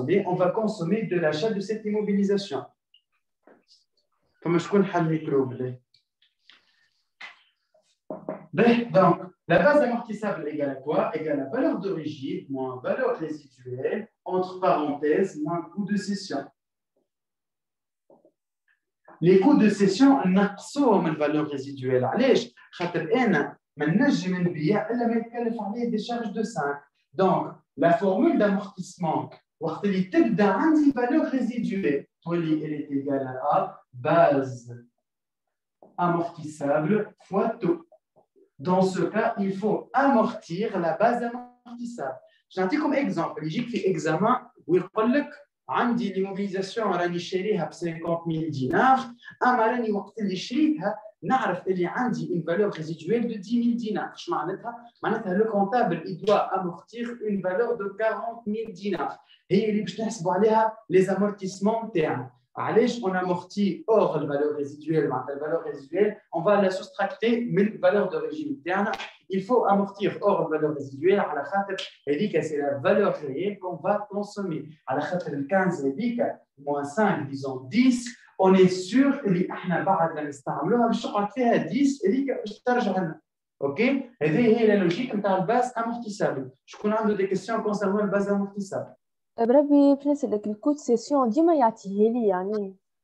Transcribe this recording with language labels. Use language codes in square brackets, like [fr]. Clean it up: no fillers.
[fr] On va consommer de l'achat de cette immobilisation. Comme je connais le micro. Donc, La base amortissable égale à quoi? Égale à valeur d'origine moins valeur résiduelle, entre parenthèses, moins coût de cession. Les coûts de cession [ar] نقصوهم من الفالور ريزيدويل علاش؟ خاطر انا ما نجم نبيع الا ما يتكلف عليه دي شارج دو 5. [fr] دونك لا فورمول d'amortissement [ar] وقت اللي تبدا عندي [fr] valeur résiduelle تولي elle est égale à base amortissable fois taux. Dans ce cas, il faut amortir la base amortissable. [ar] j'نعطيكم exemple يجيك في examen ويقول لك عندي ليموبيليزاسيون راني شاريها ب 50,000 دينار، اما راني وقت اللي شريتها نعرف اللي عندي [fr] une valeur résiduelle de 10,000 [ar] دينار. اش معناتها؟ معناتها [fr] le comptable il doit amortir une valeur de 40,000 دينار. [ar] هي اللي باش نحسبوا عليها les amortissements تاعنا. [fr] علاش on amortit hors la valeur résiduelle؟ معناتها la valeur résiduelle on va la soustracter من valeur d'origine تاعنا. Il faut amortir hors la valeur résiduelle على خاطر هذيك c'est la valeur réelle qu'on va consommer. [ar] على خاطر ال 15 هذيك [fr] moins 5 disons 10 on est sûr [ar] اللي احنا بعد ما نستعملوها باش تقعد فيها 10 هذيك باش ترجع لنا. اوكي هذه هي لا لوجيك نتاع الباز امورتيسابل. شكون عنده دي كيسيون كونسيرنون الباز امورتيسابل؟ بربي باش نسألك الكود سيسيون ديما يعطيه لي يعني